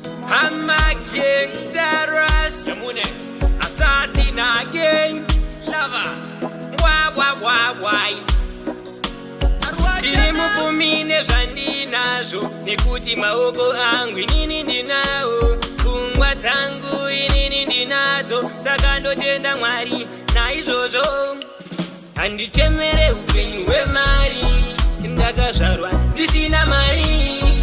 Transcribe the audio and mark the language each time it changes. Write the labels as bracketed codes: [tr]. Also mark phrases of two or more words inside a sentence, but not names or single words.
[en] I'm a gangster, Russ. Assassin again. Lover. Why, why, why, why? [sn] Ndiri mupfumi nezvandinazvo, nekuti maoko angu inini ndinawo. Pfungwa dzangu inini ndinadzo, saka ndotenda Mwari naizvozvo. Handichemere upenyu hwemari, ndakazvarwa ndisina mari.